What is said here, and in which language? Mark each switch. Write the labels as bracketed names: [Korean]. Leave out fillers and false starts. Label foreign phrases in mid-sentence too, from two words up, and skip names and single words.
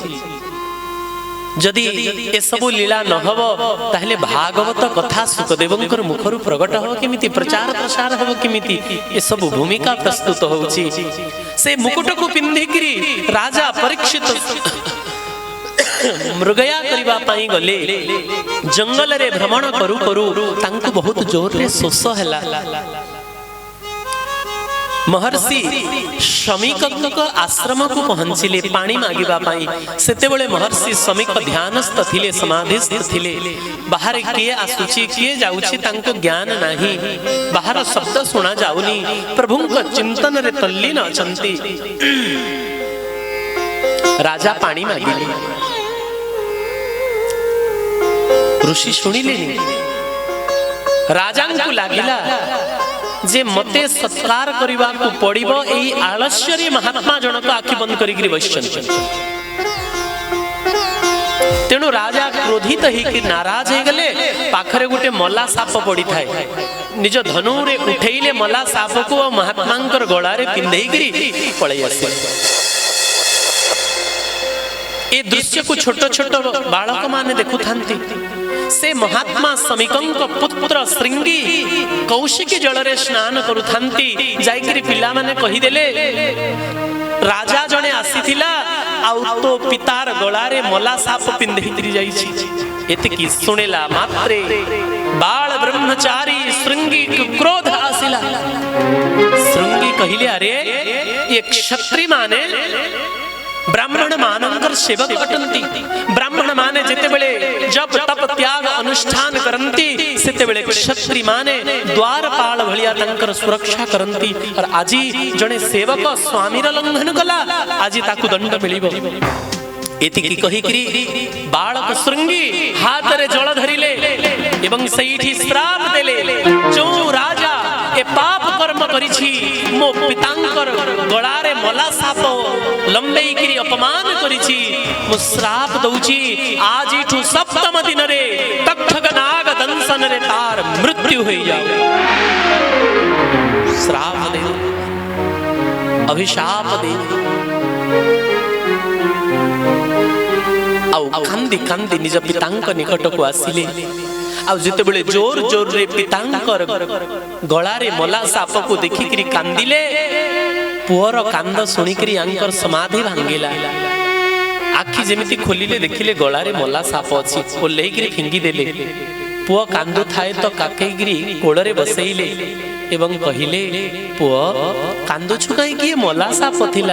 [Odia] ଯଦି ଏ ସବୁ ଲୀଳା ନ ହବ ତାହେଲେ ଭାଗବତ କଥା ଶୁକଦେବଙ୍କର ମୁଖରୁ ପ୍ରକଟ ହେବ କିମିତି, ପ୍ରଚାର ପ୍ରସାର ହେବ କିମିତି, ଏ ସବୁ ଭୂମିକା ପ୍ରସ୍ତୁତ ହେଉଛି। ସେ ମୁକୁଟକୁ ପିନ୍ଧିକରି ରାଜା ପରୀକ୍ଷିତ ମୃଗୟା କରିବା ପାଇଁ ଗଲେ। ଜଙ୍ଗଲରେ ଭ୍ରମଣ କରୁ କରୁ ତାଙ୍କୁ ବହୁତ ଜୋରରେ ଶୋଷ ହେଲା। ମହର୍ଷି ଶମୀକ ଆଶ୍ରମକୁ ପହଞ୍ଚିଲେ ପାଣି ମାଗିବା ପାଇଁ। ସେତେବେଳେ ମହର୍ଷି ଶମୀକ ଧ୍ୟାନସ୍ଥ ଥିଲେ, ସମାଧିସ୍ଥ ଥିଲେ। ବାହାର କିଏ ଆସୁଛି କିଏ ଯାଉଛି ତାଙ୍କୁ ଜ୍ଞାନ ନାହିଁ। ବାହାର ଶବ୍ଦ ଶୁଣା ଯାଉନି। ପ୍ରଭୁଙ୍କ ଚିନ୍ତନରେ ତଲ୍ଲୀନ ଅଛନ୍ତି। ରାଜା ପାଣି ମାଗିଲେ। ଋଷି ଶୁଣିଲେ। ରାଜାଙ୍କୁ ଲାଗିଲା ଯେ ମୋତେ ସତ୍କାର କରିବାକୁ ପଡ଼ିବ। ଏଇ ଆଳସ୍ୟରେ ମହାତ୍ମା ଜାଣି ଆଖି ବନ୍ଦ କରିକରି ବସିଛନ୍ତି। ତେଣୁ ରାଜା କ୍ରୋଧିତ ହୋଇକି ନାରାଜ ହୋଇଗଲେ। ପାଖରେ ଗୋଟେ ମଲା ସାପ ପଡ଼ିଥାଏ। ନିଜ ଧନୁରେ ଉଠେଇଲେ ମଲା ସାପକୁ ମହାତ୍ମାଙ୍କର ଗଳାରେ ପିନ୍ଧେଇକରି ପଳେଇ ଆସେ। ଏ ଦୃଶ୍ୟକୁ ଛୋଟ ଛୋଟ ବାଳକମାନେ ଦେଖୁଥାନ୍ତି। ସେ ମହାତ୍ମା ଶମୀକଙ୍କ ପୁତ୍ର ଶୃଙ୍ଗୀ କୌଶିକୀ ଜଳରେ ସ୍ନାନ କରୁଥାନ୍ତି। ଯାଇକରି ପିଲାମାନେ କହିଦେଲେ ରାଜା ଜଣେ ଆସିଥିଲା ଆଉ ତୋ ପିତାର ଗଳାରେ ମଲା ସାପ ପିନ୍ଧେଇକରି ଯାଇଛି। ଏତିକି ଶୁଣିଲା ମାତ୍ରେ ବାଳ ବ୍ରହ୍ମଚାରୀ ଶୃଙ୍ଗୀ କ୍ରୋଧ ଆସିଲା। ଶୃଙ୍ଗୀ କହିଲେ ଅରେ ଏ କ୍ଷତ୍ରିୟମାନେ ବ୍ରାହ୍ମଣମାନଙ୍କର ସେବକ ଅଟନ୍ତି। ବ୍ରାହ୍ମଣମାନେ ଯେତେବେଳେ ଜପ ତପ ତ୍ୟାଗ ଅନୁଷ୍ଠାନ କରନ୍ତି, ସେତେବେଳେ କ୍ଷତ୍ରିୟମାନେ ଦ୍ୱାରପାଳ ଭଳିଆ ତାଙ୍କର ସୁରକ୍ଷା କରନ୍ତି। ଆଉ ଆଜି ଜଣେ ସେବକ ସ୍ୱାମୀର ଲଙ୍ଘନ କଲା, ଆଜି ତାକୁ ଦଣ୍ଡ ମିଳିବ। ଏତିକି କହିକରି ବାଳକ ଶୃଙ୍ଗୀ ହାତରେ ଜଳ ଧରିଲେ ଏବଂ ସେଇଠି ଶାପ ଦେଲେ। ଯୋ ରାଜା ଏ ପାପ କର୍ମ କରିଛି, ମୋ ପିତାଙ୍କର ଗଳାରେ ମଲା ସାପ ଲମ୍ବେଇକରି ଅପମାନ କରିଛି, ମୋ ଶାପ ଦଉଛି ଆଜିଠୁ ସପ୍ତମ ଦିନରେ ତକ୍ଷକ ନାଗ ଦଂଶନରେ ତାର ମୃତ୍ୟୁ ହୋଇଯାଉ। ଶାପ ଦେ, ଅଭିଶାପ ଦେ। ଆଉ କାନ୍ଦି କାନ୍ଦି ନିଜ ପିତାଙ୍କ ନିକଟକୁ ଆସିଲେ। ଆଉ ଯେତେବେଳେ ଜୋର ଜୋରରେ ପିତାଙ୍କର ଗଳାରେ ମଲା ସାପକୁ ଦେଖିକରି କାନ୍ଦିଲେ। ପୁଅର କାନ୍ଦ ଶୁଣିକରି ତାଙ୍କର ସମାଧି ଭାଙ୍ଗିଲା। ଆଖି ଯେମିତି ଖୋଲିଲେ ଦେଖିଲେ ଗଳାରେ ମଲା ସାପ ଅଛି। ଓହ୍ଲେଇକରି ଫିଙ୍ଗିଦେଲେ। ପୁଅ କାନ୍ଦୁଥାଏ ତାକୁ କାଖେଇକରି କୋଳରେ ବସେଇଲେ ଏବଂ କହିଲେ ପୁଅ କାନ୍ଦୁଛୁ କାହିଁକି ମଲା ସାପ ଥିଲା।